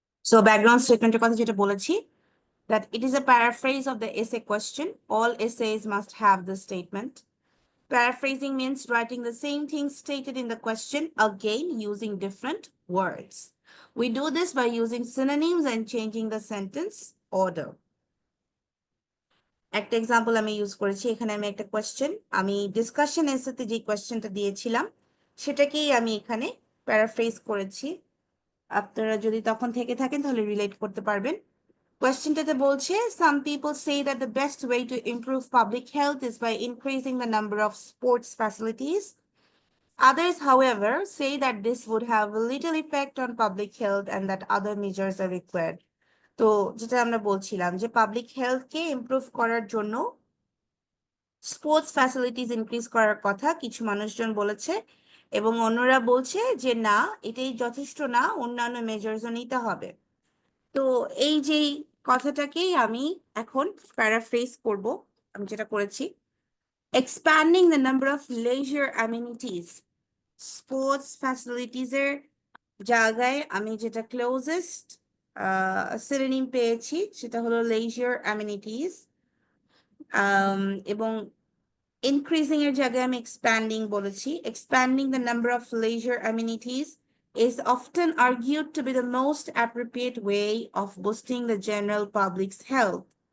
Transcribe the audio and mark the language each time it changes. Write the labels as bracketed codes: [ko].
[en] so [bn] background স্টেটমেন্টের কথা যেটা বলেছি, [en] that it is a paraphrase of the essay question. All essays must have this statement. Paraphrasing means writing the same thing stated in the question again using different words. We do this by using synonyms and changing the sentence order. [bn] একটা example আমি use করেছি, এখানে আমি একটা question, আমি discussion এসেতে যে কোয়েশ্চেনটা দিয়েছিলাম সেটাকেই আমি এখানে প্যারাফ্রেজ করেছি। আপনারা যদি তখন থেকে থাকেন তাহলে রিলেট করতে পারবেন। কোয়েশ্চেনটাতে বলছে, [en] some people say that the best way to improve public health is by increasing the number of sports facilities. Others, however, say that this would have little effect on public health and that other measures are required. [bn] তো যেটা আমরা বলছিলাম যে public হেলথকে improve করার জন্য sports facilities increase করার কথা কিছু মানুষজন বলেছে, এবং অন্যরা বলছে যে না, এটাই যথেষ্ট না, অন্যান্য মেজার্সও নিতে হবে। তো এই যে কথাটাকেই আমি এখন প্যারাফ্রেজ করব, আমি যেটা করেছি, [en] expanding the number of leisure amenities, [bn] sports facilities এর জায়গায় আমি যেটা ক্লোজেস্ট সিনোনিম পেয়েছি সেটা হলো leisure amenities, এবং increasing এর জায়গায় আমি expanding বলেছি। [en] Expanding the number of leisure amenities is often argued to be the most appropriate way of boosting the general public's health.